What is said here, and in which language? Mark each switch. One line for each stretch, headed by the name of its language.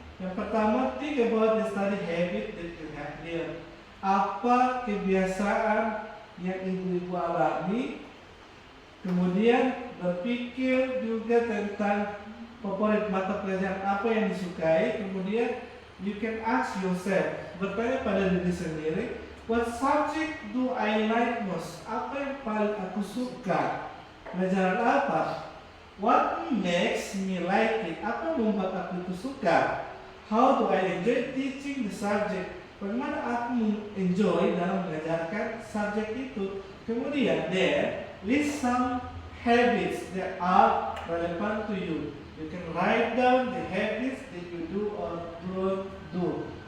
Indonesian: Yang pertama,
English: think about the study habit that you have here.
Indonesian: Apa kebiasaan yang ibu-ibu alami? Kemudian berpikir juga tentang favorit mata pelajaran apa yang disukai.
English: Kemudian you can ask yourself,
Indonesian: bertanya pada diri sendiri,
English: what subject do I like most?
Indonesian: Apa yang paling aku suka? Pelajaran apa?
English: What makes me like it?
Indonesian: Apa yang membuat aku itu suka?
English: How do I enjoy teaching the subject?
Indonesian: Bagaimana aku enjoy dalam mengajarkan subjek itu?
English: Kemudian list some habits that are relevant to you. You can write down the habits that you do or don't do.